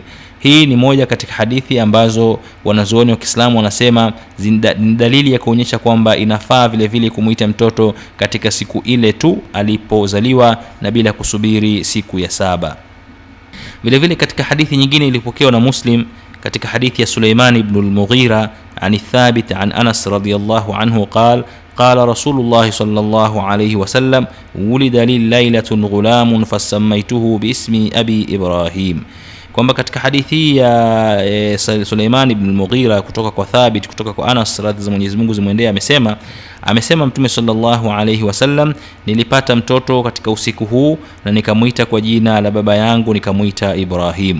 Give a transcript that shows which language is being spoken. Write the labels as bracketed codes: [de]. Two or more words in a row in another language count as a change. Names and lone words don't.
[sw] Hii ni moja katika hadithi ambazo wanazuoni wa Kiislamu wanasema ni dalili ya kuonyesha kwamba inafaa vile vile kumuita mtoto katika siku ile tu alipozaliwa na bila kusubiri siku ya 7. Vile vile katika hadithi nyingine ilipokewa na Muslim katika hadithi ya Suleiman ibn al-Mughira [ar] عن الثابت عن أنس رضي الله عنه قال قال رسول الله صلى الله عليه وسلم ولد لي ليلة غلام فسميته باسم أبي إبراهيم. [sw] kwamba katika hadithi ya Suleiman ibn al-Mughira kutoka kwa Thabit kutoka kwa Anas radhi za Mwenyezi Mungu zimwendee amesema Mtume [ar] صلى الله عليه وسلم, [sw] nilipata mtoto katika usiku huu na nikamuita kwa jina la baba yangu, nikamuita Ibrahim.